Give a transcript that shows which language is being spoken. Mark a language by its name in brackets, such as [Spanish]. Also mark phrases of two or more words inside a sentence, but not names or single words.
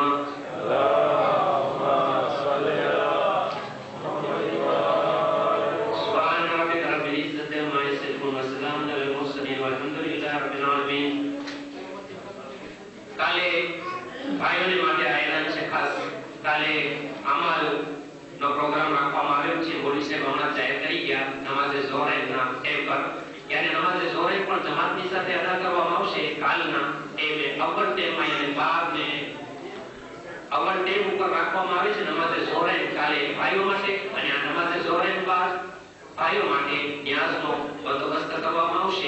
[Arabic] اللهم صل على محمد سبحان ربك رب العزة عما يصفون وسلام على المرسلين والحمد لله رب العالمين. [Gujarati] કાલે ભાઈઓને માટે આ એલાન છે ખાસ. કાલે અમાલ નો પ્રોગ્રામ રાખવામાં આવ્યો છે. મૌલવી સાહેબ હમણાં જાહેર કરી ગયા નમાઝે ઝોહરના ટાઈમ પર. યાની નમાઝે ઝોહર પણ જમાતની સાથે અદા કરવામાં આવશે. કાલના ટાઈમે અવલ ટાઈમમાં અને બાદને અવલ ટાઈમ ઉપર રાખવામાં આવે છે નમાઝે ઝોહર કાલે ભાઈઓ માટે, અને આ નમાઝે ઝોહર બાદ ભાઈઓ માટે ન્યાઝનો બંદોબસ્ત કરવામાં આવશે.